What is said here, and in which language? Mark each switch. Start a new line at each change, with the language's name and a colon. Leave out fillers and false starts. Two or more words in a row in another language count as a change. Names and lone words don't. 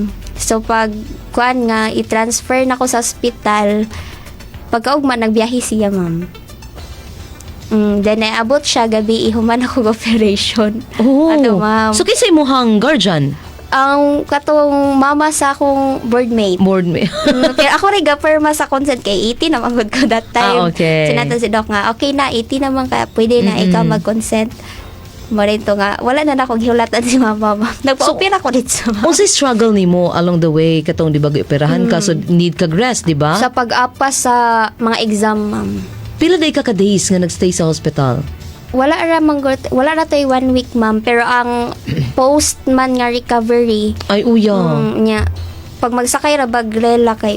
Cebuano: So, pag kuan nga, i-transfer na ko sa ospital, pagkaugma, nagbiyahe siya, ma'am. Then, naabot siya, gabi, ihuman ako operation. Oh. Ato, ma'am. So kinsa imong guardian? Ang katong mama sa akong boardmate. Board me. Kaya ako rin gaperma sa consent kay 80 naman gud ko
English: that time.
Cebuano: Okay. Sinatan si Doc nga, okay na, 80 naman ka, pwede na ikaw mag-consent. Mo rin to nga, wala na akong gihulatan si mama. Nagpa-opera ko dito. Unsay struggle nimo
English: along the way
Cebuano: katong di ba operahan ka so need kag rest, di ba? Sa pag-apas sa mga exam, ma'am. Pila day ka days nga nagstay sa hospital? Wala na to'y 1 week, ma'am. Pero ang post-man nga recovery, Ay uya. nya, pag magsakay ra baglela kay